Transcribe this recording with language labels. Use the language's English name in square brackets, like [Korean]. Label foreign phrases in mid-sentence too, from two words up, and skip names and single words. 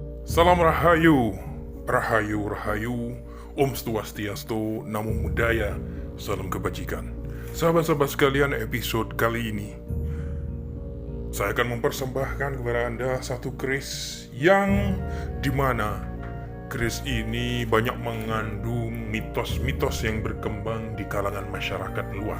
[Indonesian] Salam Rahayu, Rahayu, Rahayu, [Sanskrit] Om Swastiastu, [Pali] Namo Buddhaya, [Indonesian] Salam Kebajikan. Sahabat-sahabat sekalian, episode kali ini saya akan mempersembahkan kepada Anda satu keris yang dimana keris ini banyak mengandung mitos-mitos yang berkembang di kalangan masyarakat luas.